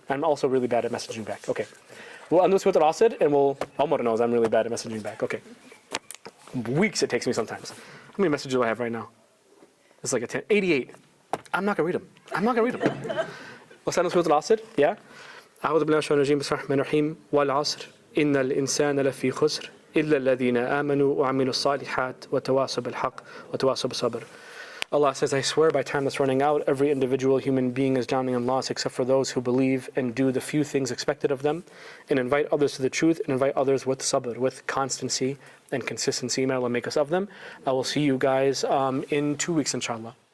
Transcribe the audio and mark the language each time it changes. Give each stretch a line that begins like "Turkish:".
English: I'm also really bad at messaging back. Okay. We'll end this with Al-Asr, and Omar knows I'm really bad at messaging back. Okay. Weeks it takes me sometimes. How many messages do I have right now? It's like 88. I'm not going to read them. I'm not going to read them. Let's end this with Al-Asr. Yeah?
Arabic: أعوذ بالله من الشيطان الرجيم بسم الله الرحمن الرحيم والعصر إن الإنسان لفي خسر إلا الذين آمنوا وعملوا الصالحات وتواصوا بالحق وتواصوا بالصبر.
English: Allah says, I swear by time that's running out, every individual human being is drowning in loss except for those who believe and do the few things expected of them, and invite others to the truth, and invite others with sabr, with constancy and consistency. May Allah make us of them. I will see you guys in 2 weeks, inshallah.